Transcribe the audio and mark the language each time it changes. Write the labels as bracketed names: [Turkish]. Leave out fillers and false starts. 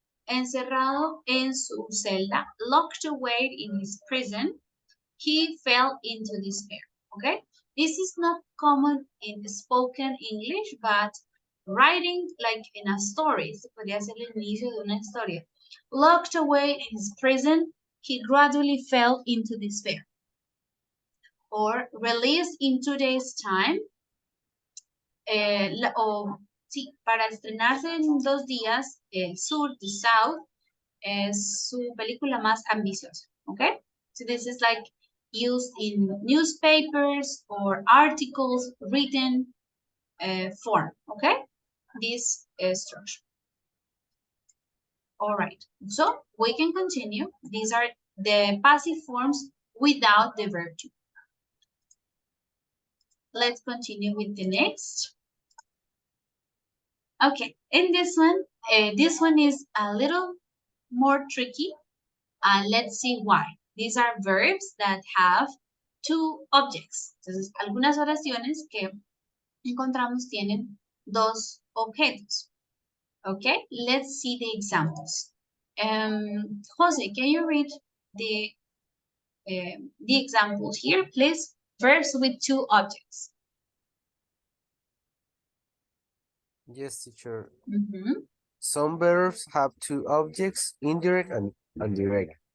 [Spanish] Encerrado en su celda, [English] locked away in his prison, he fell into despair. Okay? This is not common in spoken English, but writing like in a story, [Spanish] se podría ser el inicio de una historia. [English] Locked away in his prison, he gradually fell into despair. Or released in 2 days' time, [Spanish] sí, para estrenarse en 2 días, el Sur, [English] the South, [Spanish] es su película más ambiciosa, okay? [English] So this is like used in newspapers or articles written form, okay? This structure. All right, so we can continue. These are the passive forms without the verb to. Let's continue with the next. Okay, in this one is a little more tricky. Let's see why. These are verbs that have 2 objects. [Spanish] Entonces, algunas oraciones que encontramos tienen 2 objetos. [English] Okay, let's see the examples. Jose, can you read the examples here, please? Verbs with 2 objects. Yes, teacher. Mm-hmm. Some verbs have 2 objects, indirect and direct.